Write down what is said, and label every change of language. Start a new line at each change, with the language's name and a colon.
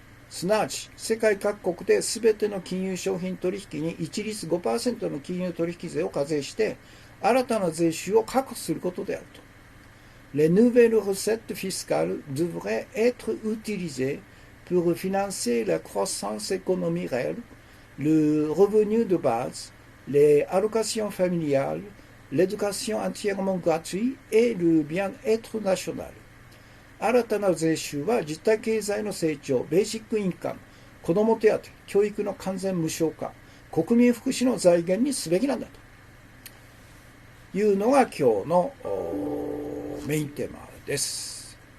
Japanese: すなわち、世界各国で全ての金融商品取引に一律 5% の金融取引税を課税して、新たな税収を確保することであると。
French: Les nouvelles recettes fiscales devraient être utilisées pour financer la croissance économique réelle, le revenu de base, les allocations familiales, l'éducation entièrement gratuite et le bien-être national。
Japanese: 新たな税収は実体経済の成長、ベーシックインカム、子ども手当、教育の完全無償化、国民福祉の財源にすべきなんだというのが今日のメインテーマです。